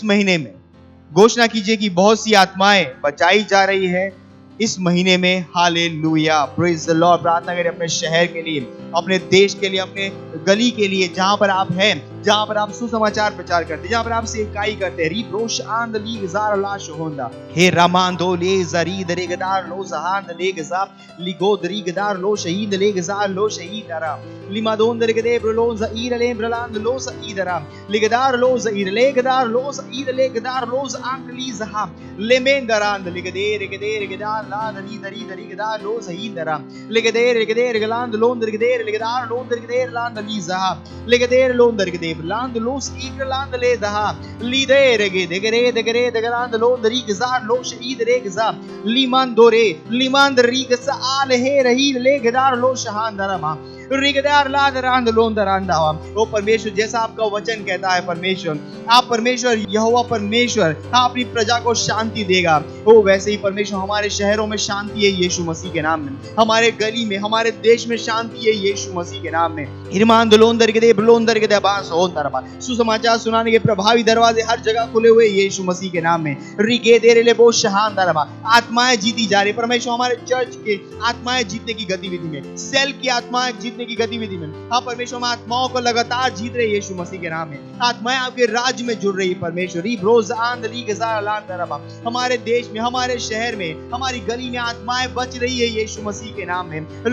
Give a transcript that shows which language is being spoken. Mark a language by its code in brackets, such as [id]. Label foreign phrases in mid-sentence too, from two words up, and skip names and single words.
[hi] महीने में घोषणा कीजिए कि बहुत सी आत्माएं बचाई जा रही है इस महीने में हालेलुया [en] praise the Lord [hi] प्रार्थना करें अपने शहर के लिए अपने देश के लिए अपने गली के लिए जहां पर आप हैं जहां पर आप सुसमाचार प्रचार करते हैं जहां पर आप सेवकाई करते हैं रिप्रोश आंद ली जार लाश होंदा हे रामांदो ले जरी दरेगदार लो जहान ले गजा लिगो दरीगदार लो शहीद ले गजार लो शहीद दरा लिमादोन दरेगदे ब्रलो ज़ईर ले ब्रलांद लो सईदरा लिगदार लो ज़ईर लेगदार लो सईद लेगदार लो आंकली जहा लेमेंदरांद लिगदे रेगदार ला दरी दरी दरीगदार लो सहीद दरा लिगदे रेगलांद लोन दरगदे लिगदार लोन दरगदे लांद ली जहा लिगदे लोन दरगदे land los igland le daha lidere degere degaland lo derigzar lo shahid regza limandore limand rigsa al he rahi le gedar lo shahandarama रिगदार लादरांद लोंदरांदावा ओ परमेश्वर जैसा आपका वचन कहता है परमेश्वर आप परमेश्वर यहोवा परमेश्वर अपनी प्रजा को शांति देगा ओ वैसे ही परमेश्वर हमारे शहरों में शांति है यीशु मसीह के नाम में हमारे गली में हमारे देश में शांति है यीशु मसीह के नाम में हिरमान लोंदर के दे ब्लोंदर के दे बास होंदरबा सुसमाचार सुनाने के प्रभावी दरवाजे हर जगह खुले हुए यीशु मसीह के नाम में रिगे देरे ले बो शहानदरबा आत्माएं जीती जा रही परमेश्वर हमारे चर्च के आत्माएं जीतने की गतिविधि में सेल की आत्माएं की गतिविधि में हाँ परमेश्वर आत्माओं को लगातार जीत रहे यीशु मसीह के नाम में आत्माएं आपके राज्य में जुड़ रही परमेश्वर हमारे देश में हमारे शहर में हमारी गली में आत्माएं बच रही है यीशु मसीह के नाम में